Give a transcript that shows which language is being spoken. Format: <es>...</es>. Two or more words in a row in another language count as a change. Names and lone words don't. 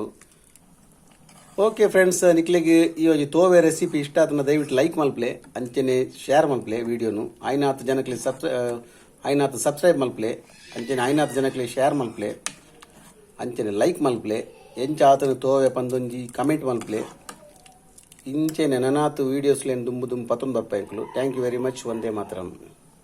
<tcy>ಓಕೆ ಫ್ರೆಂಡ್ಸ್, ನಿಕ್ಲಿಗೆ ಈ ತೋವೆ ರೆಸಿಪಿ ಇಷ್ಟ ಆತನ ದಯವಿಟ್ಟು ಲೈಕ್ ಮಲ್ಪ್ಲೆ ಅಂಚೆನೆ ಶೇರ್ ಮಲ್ಪ್ಲೆ ವಿಡಿಯೋನು ಐನಾತ್ ಜನಕ್ಕೆ ಸಬ್ಸ್ಕ್ರೈಬ್ ಮಲ್ಪ್ಲೆ ಅಂಚೆನೆ ಐನಾತ್ ಜನಕ್ಕೆ ಶೇರ್ ಮಲ್ಪ್ಲೆ ಅಂಚೆನೆ ಲೈಕ್ ಮಲ್ಪ್ಲೆ ಎಂಚ ಆತನ ತೋವೆ ಪಂದೊಂಜಿ ಕಮೆಂಟ್ ಮಲ್ಪ್ಲೆ ಇಂಚೆನೆ ನನಾತು ವೀಡಿಯೋಸ್ಲೇನು ದುಂಬು ಪತ್ತೊಂದು ಬರ್ಪಾಯ್ಕಲು.</tcy> <en>Thank you very much.</en> <kn>ಒಂದೇ ಮಾತ್ರ.</kn>